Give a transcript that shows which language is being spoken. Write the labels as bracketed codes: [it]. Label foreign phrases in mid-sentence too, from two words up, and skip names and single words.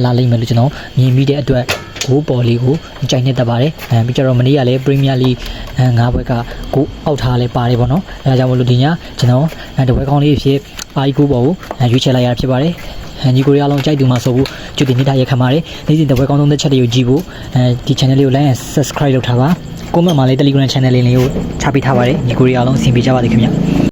[my] လာလိမ့်မယ်လို့ကျွန်တော်မြင်မိတဲ့အတွက်ဂိုးပေါ်လေးကိုကြိုက်နေတတ်ပါတယ်ပြီးကြတော့မနေ့ကလည်း Premier League 9ပွဲကကိုအောက်ထားလဲပါတယ်ပေါ့နော်အဲဒါကြောင့်မလို့ဒီညကျွန်တော်တပွဲကောင်းလေးဖြစ်အာဂိုးပေါ်ကိုရွေးချယ်လိုက်ရဖြစ်ပါတယ်ညီကိုရီးယားလုံးကြိုက်သူမှာဆိုဖို့ကြိုတင်နေတာရခံပါတယ်နေ့စဉ်တပွဲကောင်းဆုံးတဲ့ချက်တွေကိုကြည့်ဖို့ဒီ channel လေးကို [en] like and subscribe [my] လုပ်ထားပါ comment မှာလည်း Telegram channel လေးကိုချပေးထားပါတယ်ညီကိုရီးယားလုံးဆင်ပေးကြပါစေခင်ဗျ